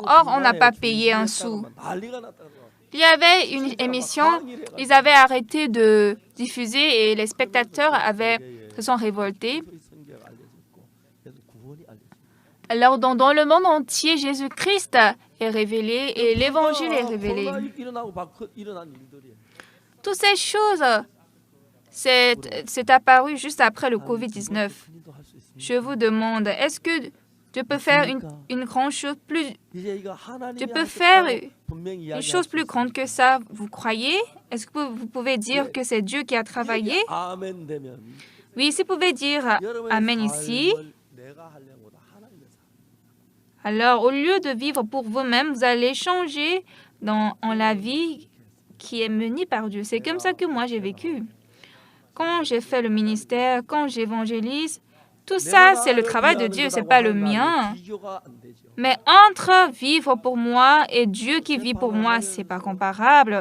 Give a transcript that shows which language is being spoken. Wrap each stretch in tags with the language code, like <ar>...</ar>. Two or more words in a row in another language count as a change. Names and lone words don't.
<fr>Or, on n'a pas payé un sou.</fr> <ko>난리가 났다고.</ko> <fr>Il y avait une émission, ils avaient arrêté de diffuser et les spectateurs se sont révoltés.</fr> <ko>그리스도의 성경이 알려졌고 그래서 구원이 알려졌고.</ko> <fr>Alors, dans le monde entier, Jésus-Christ est révélé et l'Évangile est révélé.</fr> <ko>코로나 일어나고 일어난 일들이에요.</ko> <fr>Toutes ces choses, c'est apparu juste après le Covid-19.</fr> <ko>큰일도 할수 있습니다.</ko> <fr>Je vous demande, est-ce que Dieu peut faire une grande chose plus,</fr> <ko>이제 이거 하나님이</ko> <fr>Dieu peut faire</fr> <ko>하셨다고 분명히</ko> <fr>une</fr> <ko>이야기할</ko> <fr>chose</fr> <ko>수</ko> <fr>plus</fr> <ko>있습니다.</ko> <fr>grande que ça? Vous croyez? Est-ce que vous pouvez dire que c'est Dieu qui a travaillé?</fr> <ko>아멘 되면</ko> <fr>Oui, si vous pouvez dire</fr> <ko>여러분의</ko> <fr>Amen ici,</fr> <ko>삶을 내가 하려는 것보다 하나님의 삶.</ko> <fr>alors au lieu de vivre pour vous-même, vous allez changer en la vie qui est mené par Dieu. C'est comme ça que moi j'ai vécu. Quand j'ai fait le ministère, quand j'évangélise, tout ça, c'est le travail de Dieu, c'est pas le mien. Mais entre vivre pour moi et Dieu qui vit pour moi, c'est pas comparable.</fr>